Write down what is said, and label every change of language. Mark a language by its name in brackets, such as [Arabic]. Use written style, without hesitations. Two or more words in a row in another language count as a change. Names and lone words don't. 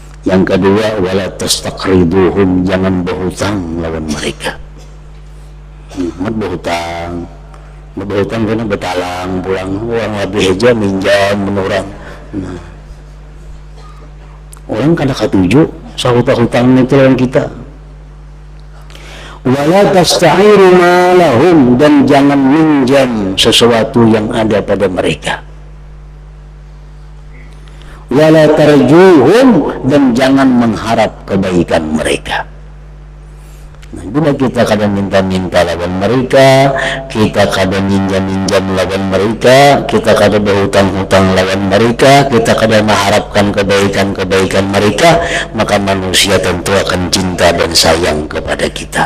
[Indonesian] Yang kedua, [Arabic] ولا تستقرضوهم, [Indonesian] jangan berhutang lawan mereka. [Banjar] Berhutang kena betalang pulang uang lebih aja minjam menurang. Nah, orang kada ketujuh sahutang-hutang itu lawan kita. [Arabic] ولا تستعيروا مالهم, [Indonesian] dan jangan minjam sesuatu yang ada pada mereka. [Arabic] ولا ترجوهم, [Indonesian] dan jangan mengharap kebaikan mereka. Nah, bila kita kadang minta-minta lawan mereka, kita kadang minjam-minjam lawan mereka, kita kadang berhutang-hutang lawan mereka, kita kadang mengharapkan kebaikan-kebaikan mereka, maka manusia tentu akan cinta dan sayang kepada kita.